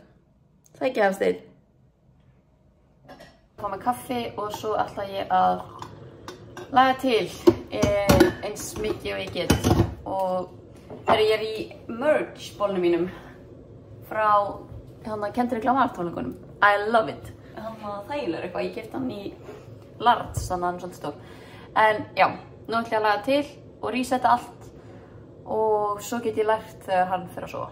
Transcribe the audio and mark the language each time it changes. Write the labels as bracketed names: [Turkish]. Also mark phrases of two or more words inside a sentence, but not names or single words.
[Icelandic] Það er ekki Hafsteinn. Ég fá með kaffi og svo ætla ég að laga til eins mikið og ég get og þegar ég er í merch bólnum mínum frá Kendrick Lamar tónleikunum. [English] I love it. [Icelandic] Þægilegur eitthvað. Ég keypti hann í Lards, þannig að hann er svolítið stór. En já, nú ætla ég að laga til og resetta allt og svo get ég lært þegar hann fer að sofa.